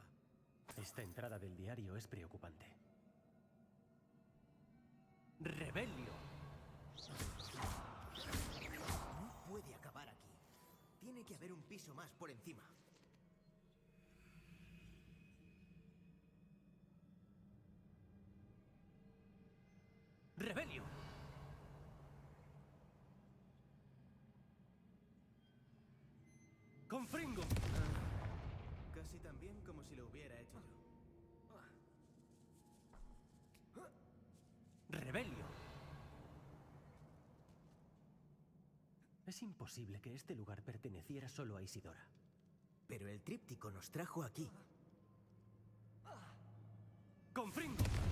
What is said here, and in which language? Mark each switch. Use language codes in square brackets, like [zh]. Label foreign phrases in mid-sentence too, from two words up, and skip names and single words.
[es] Esta entrada del diario es preocupante. ¡Rebelio! No puede acabar aquí. Tiene que haber un piso más por encima. ¡Rebelio! ¡Confringo! Casi tan bien como si lo hubiera hecho yo. ¡Rebelio! Es imposible que este lugar perteneciera solo a Isidora. Pero el tríptico nos trajo aquí. ¡Confringo!